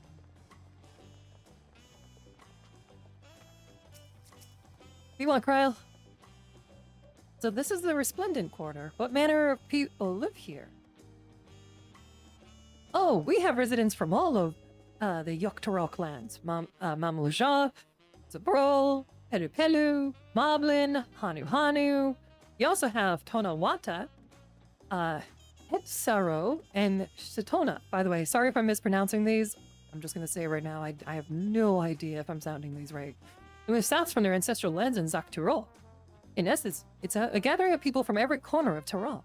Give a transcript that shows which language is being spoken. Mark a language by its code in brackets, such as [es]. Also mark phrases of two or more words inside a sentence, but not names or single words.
[en] You want Kryl? So this is the Resplendent Quarter. What manner of people live here? Oh, we have residents from all of the Yoktorol clans. Mamluja, Zabrol, Pelu Pelu, Moblin, Hanu Hanu. You also have Tonawata, Hetsaro, and Sitona. By the way, sorry if I'm mispronouncing these. I'm just going to say right now, I have no idea if I'm sounding these right. They moved south from their ancestral lands in Zakturol. In essence, it's a gathering of people from every corner of Tyrol.